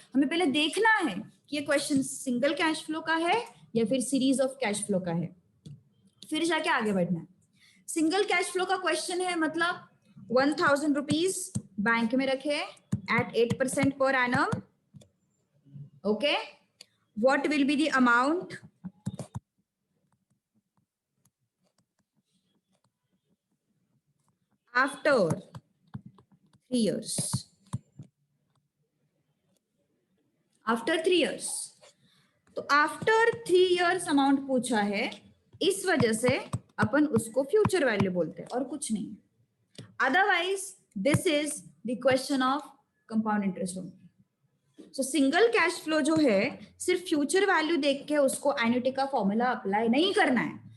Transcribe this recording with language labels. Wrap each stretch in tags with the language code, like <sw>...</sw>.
<hi>हमें पहले देखना है कि ये क्वेश्चन सिंगल कैश फ्लो का है या फिर सीरीज ऑफ कैश फ्लो का है. फिर जाके आगे बढ़ना है. सिंगल कैश फ्लो का क्वेश्चन है मतलब 1000 रुपीज बैंक में रखे</hi> <en>at 8% per annum. Okay. What will be the amount after 3 years? After 3 years.</en> <hi>तो</hi> <en>after 3 years</en> <hi>अमाउंट पूछा है इस वजह से अपन उसको फ्यूचर वैल्यू बोलते हैं और कुछ नहीं.</hi> <en>Otherwise this is the question of compound interest only.</en> <hi>So single cash flow जो है सिर्फ फ्यूचर वैल्यू देख के उसको एन्युटी का फॉर्मूला अप्लाई नहीं करना है.</hi>